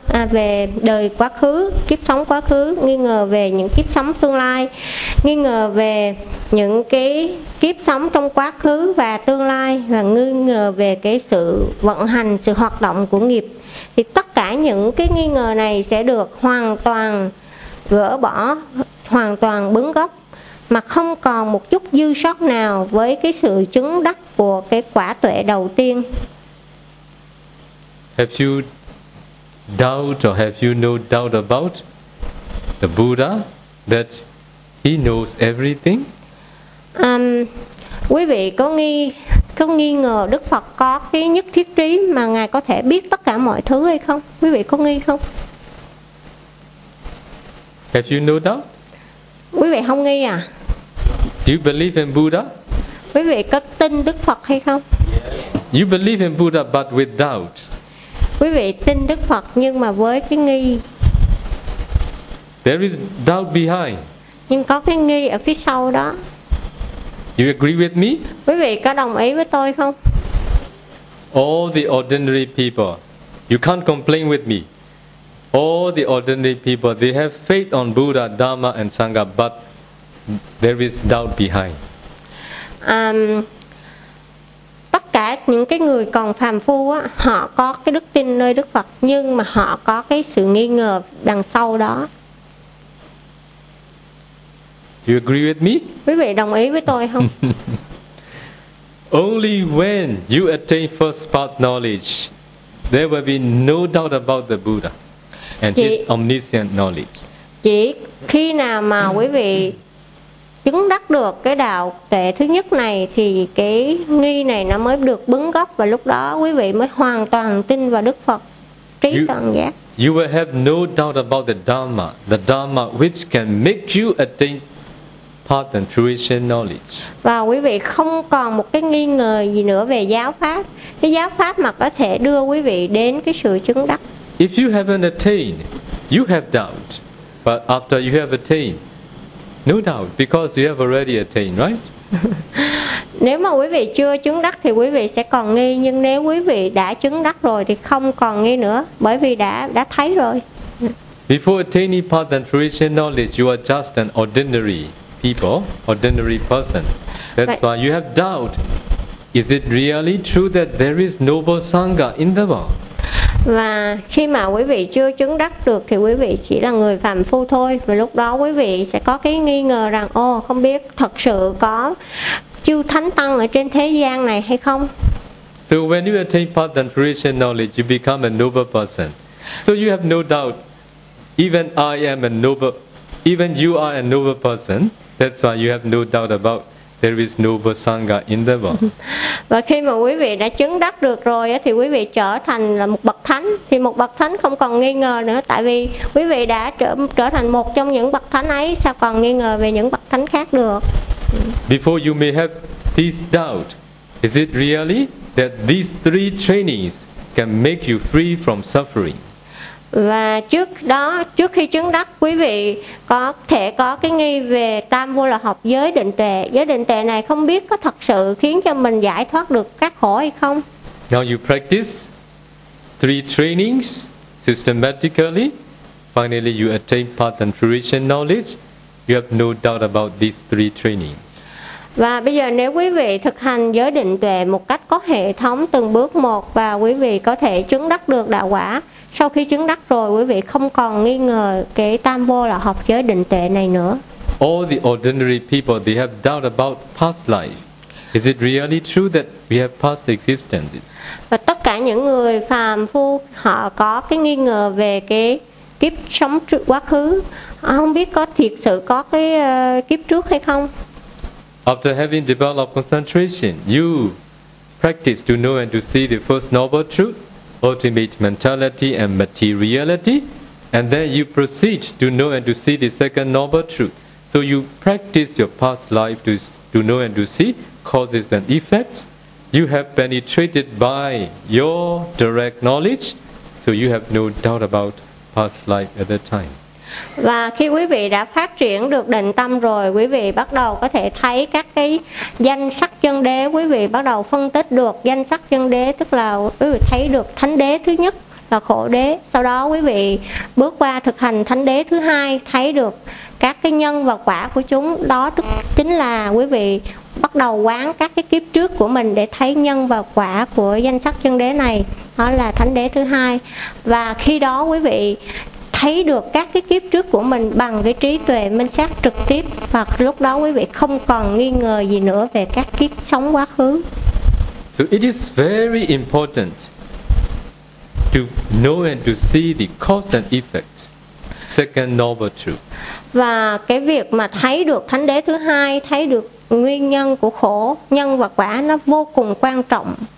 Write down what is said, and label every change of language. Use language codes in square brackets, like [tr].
[vi] về đời quá khứ, kiếp sống quá khứ, nghi ngờ về những kiếp sống tương lai, nghi ngờ về những cái kiếp sống trong quá khứ và tương lai, và nghi ngờ về cái sự vận hành, sự hoạt động của nghiệp, thì tất cả những cái nghi ngờ này sẽ được hoàn toàn gỡ bỏ, hoàn toàn bứng gốc, mà không còn một chút dư sót nào với cái sự chứng đắc của cái quả tuệ đầu tiên. [en] Have you doubt or have you no doubt about the Buddha that he knows everything? [vi] Quý vị có nghi ngờ Đức Phật có cái nhất thiết trí mà ngài có thể biết tất cả mọi thứ hay không? Quý vị có nghi không? [en] Have you no doubt? [vi] Quý vị không nghi à? [en] Do you believe in Buddha? [vi] Quý vị có tin Đức Phật hay không? [en] You believe in Buddha but with doubt. [vi] Quý vị tin Đức Phật nhưng mà với cái nghi. [en] There is doubt behind. [vi] Nhưng có cái nghi ở phía sau đó. [en] You agree with me? [vi] Quý vị có đồng ý với tôi không? [en] All the ordinary people, you can't complain with me. All the ordinary people, they have faith on Buddha, Dharma and Sangha, but there is doubt behind. [vi] Tất cả những cái người còn phàm phu á, họ có cái đức tin nơi Đức Phật, nhưng mà họ có cái sự nghi ngờ đằng sau đó. [en] Do you agree with me? [vi] Quý vị đồng ý với tôi không? [en] Only when you attain first path knowledge, there will be no doubt about the Buddha and his omniscient knowledge. [vi] Chỉ khi nào mà quý vị chứng đắc được cái đạo tuệ thứ nhất này thì cái nghi này nó mới được bứng gốc, và lúc đó quý vị mới hoàn toàn tin vào Đức Phật trí toàn giác. [en] You will have no doubt about the Dharma which can make you attain path and fruition knowledge. [vi] Và quý vị không còn một cái nghi ngờ gì nữa về giáo pháp, cái giáo pháp mà có thể đưa quý vị đến cái sự chứng đắc. [en] If you haven't attained, you have doubt, but after you have attained, no doubt, because you have already attained, right? [vi] Nếu mà quý vị chưa chứng đắc thì quý vị sẽ còn nghi, nhưng nếu quý vị đã chứng đắc rồi thì không còn nghi nữa, bởi vì đã thấy rồi. [en] Before attaining path and fruition knowledge, you are just an ordinary people, ordinary person. That's why you have doubt. Is it really true that there is noble sangha in the world? [vi] Và khi mà quý vị chưa chứng đắc được thì quý vị chỉ là người phàm phu thôi. Và lúc đó quý vị sẽ có cái nghi ngờ rằng, ô, không biết thật sự có chư thánh tăng ở trên thế gian này hay không. [en] So when you attain path and fruition knowledge, you become a noble person. So you have no doubt. Even I am a noble, even you are a noble person. That's why you have no doubt about there is noble sangha in the world. [vi] Và khi mà quý vị đã chứng đắc được rồi thì quý vị trở thành là một bậc thánh, thì một bậc thánh không còn nghi ngờ nữa, tại vì quý vị đã trở thành một trong những bậc thánh ấy, sao còn nghi ngờ về những bậc thánh khác được. [en] Before you may have this doubt, is it really that these three trainings can make you free from suffering? [vi] Và trước đó, trước khi chứng đắc, quý vị có thể có cái nghi về tam vô là học giới định tuệ. Giới định tuệ này không biết có thật sự khiến cho mình giải thoát được các khổ hay không. [en] Now you practice three trainings systematically. Finally you attain path and fruition knowledge. You have no doubt about these three trainings. [vi] Và bây giờ nếu quý vị thực hành giới định tuệ một cách có hệ thống từng bước một, và quý vị có thể chứng đắc được đạo quả. Sau khi chứng đắc rồi, quý vị không còn nghi ngờ cái tam vô là học giới định tuệ này nữa. [en] All the ordinary people, they have doubt about past life. Is it really true that we have past existences? [vi] Và tất cả những người phàm phu, họ có cái nghi ngờ về cái kiếp sống trước quá khứ. Không biết có thiệt sự có cái kiếp trước hay không? [en] After having developed concentration, you practice to know and to see the first noble truth, ultimate mentality and materiality, and then you proceed to know and to see the second noble truth. So you practice your past life to know and to see causes and effects. You have penetrated by your direct knowledge, so you have no doubt about past life at that time. [vi] Và khi quý vị đã phát triển được định tâm rồi, quý vị bắt đầu có thể thấy các cái danh sắc chân đế, quý vị bắt đầu phân tích được danh sắc chân đế, tức là quý vị thấy được thánh đế thứ nhất là khổ đế, sau đó quý vị bước qua thực hành thánh đế thứ hai, thấy được các cái nhân và quả của chúng, đó tức chính là quý vị bắt đầu quán các cái kiếp trước của mình để thấy nhân và quả của danh sắc chân đế này, đó là thánh đế thứ hai. Và khi đó quý vị thấy được các cái kiếp trước của mình bằng cái trí tuệ minh sát trực tiếp, và lúc đó quý vị không còn nghi ngờ gì nữa về các kiếp sống quá khứ. [en] So it is very important to know and to see the cause and effect, second noble truth. [vi] Và cái việc mà thấy được thánh đế thứ hai, thấy được nguyên nhân của khổ, nhân và quả, nó vô cùng quan trọng.